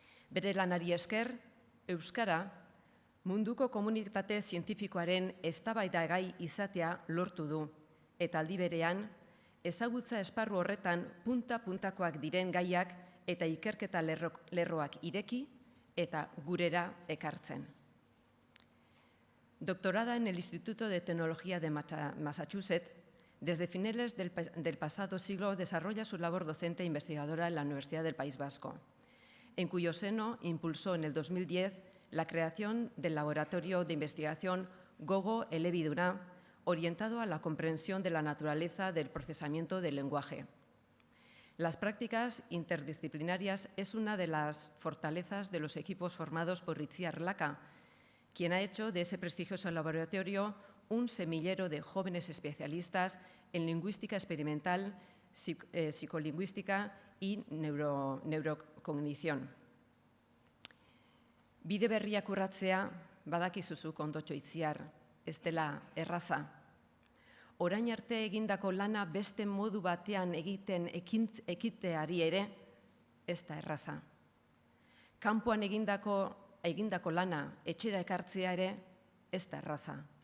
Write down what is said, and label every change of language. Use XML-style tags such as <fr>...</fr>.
<eu>Bere lanari esker, euskara munduko komunitate zientifikoaren eztabaidagai izatea lortu du, eta aldi berean, ezagutza esparru horretan punta-puntakoak diren gaiak eta ikerketa lerroak ireki eta gurera ekartzen.</eu> <es>Doctorada en el Instituto de Tecnología de Massachusetts, desde finales del pasado siglo desarrolla su labor docente e investigadora en la Universidad del País Vasco. en cuyo seno impulsó en el 2010 la creación del Laboratorio de Investigación Gogo Elebiduna, orientado a la comprensión de la naturaleza del procesamiento del lenguaje. Las prácticas interdisciplinarias es una de las fortalezas de los equipos formados por Itziar Laka, quien ha hecho de ese prestigioso laboratorio un semillero de jóvenes especialistas en lingüística experimental, psicolingüística y neurocognición.</es> <eu>Bide berriak urratzea badakizuzuk ondotxo Itziar, ez dela erraza. Orain arte egindako lana beste modu batean ekiteari ere, ez da erraza. Kanpoan egindako lana etxera ekartzea ere, ez da erraza.</eu>